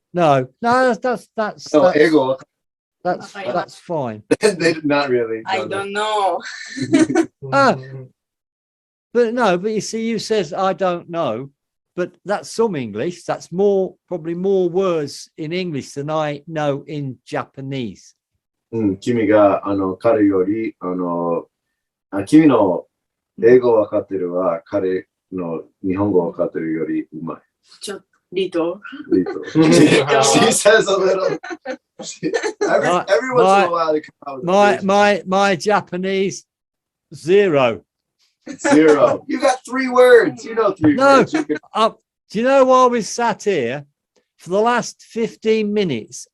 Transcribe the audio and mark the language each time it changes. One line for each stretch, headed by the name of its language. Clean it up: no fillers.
English: No, that's fine. Not really. I don't know. But you see, you says I don't know, but that's some English. That's probably more words in English than I know in Japanese.
Japanese: 君が彼より君の英語分かってるは彼の日本語分かってるよりうまい。ちょっとリト。
English: She says a little. Every once in a while, they come out with my Japanese 0. 0. You got 3 words. You know 3 words. Do you know why we sat here for the last 15 minutes?